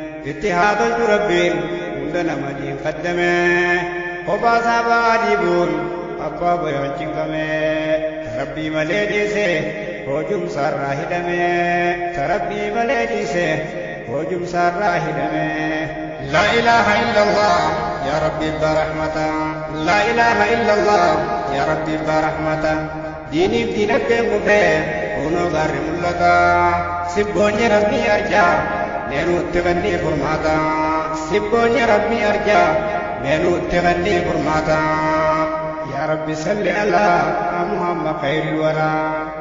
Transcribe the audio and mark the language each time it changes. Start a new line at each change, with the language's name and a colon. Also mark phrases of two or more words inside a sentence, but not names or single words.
Oromo: Itti haa tolchu Rabbiin hunda nama diin qaddame. Kophaa isaa ba'aa dhiibuun abbaa boyoon cinqame. Rabbii malee dhiise hoojumsaarraa hidhame. Rabbii malee dhiise hoojumsaarraa hidhame.
Arabic: لا إله إلا الله يا ربي برحمته. لا إله إلا الله يا ربي برحمته.
Oromo: Diiniif diinagdeen kufee kunoo gaarri mul'ata. Sibboonni Rabbii arjaa mee nutti kannii furmaata. Sibboonni Rabbii arjaa mee nutti kannii furmaata.
Arabic: يا رب صل على محمد خير الورى.